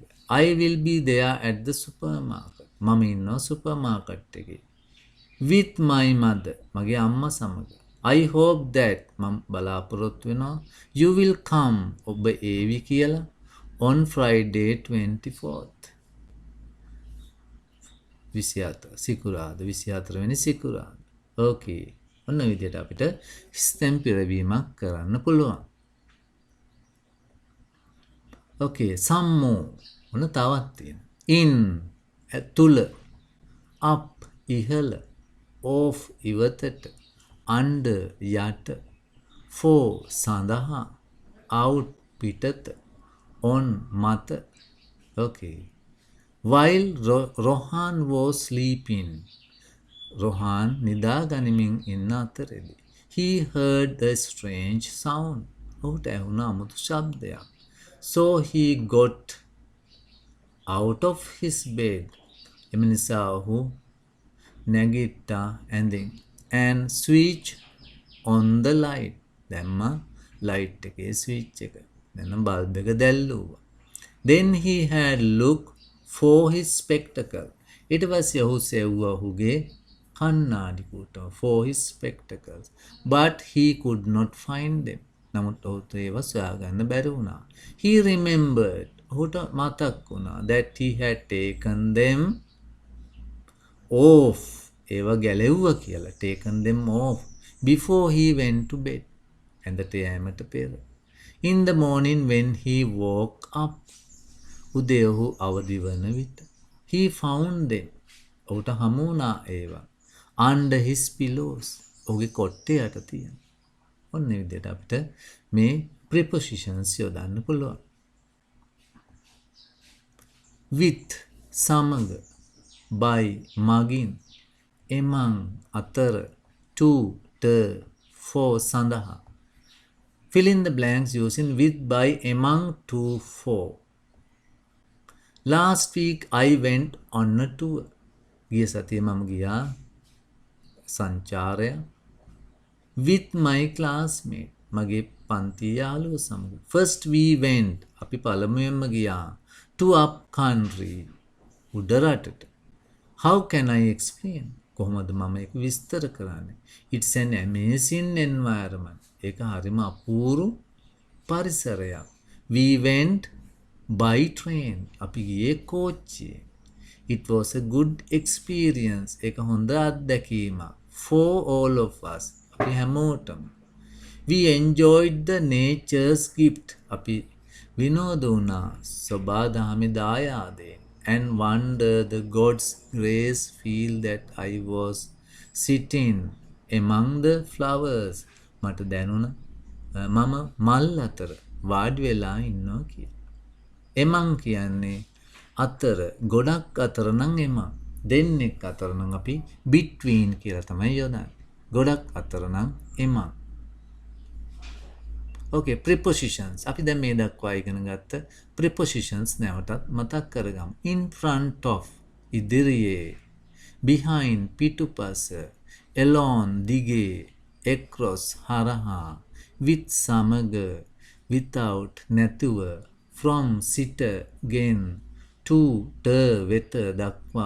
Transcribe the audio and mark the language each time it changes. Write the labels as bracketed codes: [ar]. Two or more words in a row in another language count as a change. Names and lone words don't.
[en] I will be there at the supermarket. [si] මම ඉන්නවා supermarket එකේ. [en] With my mother. [si] මගේ අම්මා සමග. [en] I hope that [si] මම බලාපොරොත්තු වෙනවා [en] you will come [si] ඔබ ඒවි කියලා [en] on Friday 24th [si] 24 සිකුරාදා 24 වෙනි සිකුරාදා. ඕකේ. ඔන්න විදිහට අපිට ස්තෙම් පිරවීමක් කරන්න පුළුවන්. [en] ඕකේ some more. [si] ඔන්න තවත් තියෙනවා. in ඇතුළ up ඉහළ off ඉවතට under යට for සඳහා out පිටත on මත. [en] okay. while Rohan was sleeping. Rohan [si] නිදා ගනිමින් ඉන්න අතරේදී [en] he heard a strange sound. [si] ඔහුට ඇහුණ අමුතු ශබ්දයක්. [en] so he got out of his bed. [si] එම නිසා ඔහු නැගිට්ටා ඇඳෙන්. [en] and switch on the light. [si] දැම්මා light එකේ switch එක. දැන් බල්බ් එක දැල්ලුවා. [en] then he had looked for his spectacle. [si] ඊට පස්සේ ඔහු සෙව්වා ඔහුගේ කණ්ණාඩි කූටුව [en] for his spectacles. but he could not find them. [si] නමුත් ඔහුට ඒවා සොයාගන්න බැරි වුණා. [en] he remembered. [si] ඔහුට මතක් වුණා [en] that he had taken them off. [si] ඒවා ගැලෙව්වා කියලා. [en] taken them off before he went to bed. [si] ඇඳට යෑමට පෙර. [en] in the morning when he woke up. [si] උදේ ඔහු අවදි වන විට [en] he found them. [si] ඔහුට හමු වුණා ඒවා [en] under his pillows. [si] ඔහුගේ කොට්ටේ යට තියෙන. ඔන්න ඒ විදිහට අපිට මේ prepositions යොදන්න පුළුවන්. with සමග, by මගින්, among අතර, to ට, for සඳහා. [en] Fill in the blanks using with, by, among, to, for. Last week I went on a tour. [si] ගිය සතියේ මම ගියා සංචාරය. [en] with my classmate. [si] මගේ පන්ති යාළුවෝ සමග. [en] First we went. [si] අපි පළමුවෙන්ම ගියා [en] to up country. [si] උඩ රටට. [en] How can I explain? [si] කොහොමද මම ඒක විස්තර කරන්නේ? [en] It's an amazing environment. [si] ඒක හරිම අපූරු පරිසරයක්. [en] We went by train. [si] අපි ගියේ කෝච්චියේ. [en] It was a good experience. [si] ඒක හොඳ අත්දැකීමක්. [en] For all of us. [si] අපි හැමෝටම. [en] We enjoyed the nature's gift. [si] අපි විනෝද වුණා සබාදහමේ දායාදයෙන්. [en] And wonder the God's grace feel that I was sitting among the flowers. [si] මට දැනුණ මම මල් අතර වාඩි වෙලා ඉන්නවා කියලා. එමං කියන්නේ අතර, ගොඩක් අතර නම් එමං. දෙන්නෙක් අතර නම් අපි between කියලා තමයි යොදන්නේ. ගොඩක් අතර නම් එමං. [en] Okay, prepositions. [si] අපි දැන් මේ දක්වා ඉගෙන ගත්ත prepositions නැවතත් මතක් කරගමු. [en] In front of, [si] ඉදිරියේ. Behind, පිටුපස. Along, දිගේ. Across, හරහා. With, සමග. Without, නැතුව. From, සිට, ගෙන්. To, ට, වෙත, දක්වා.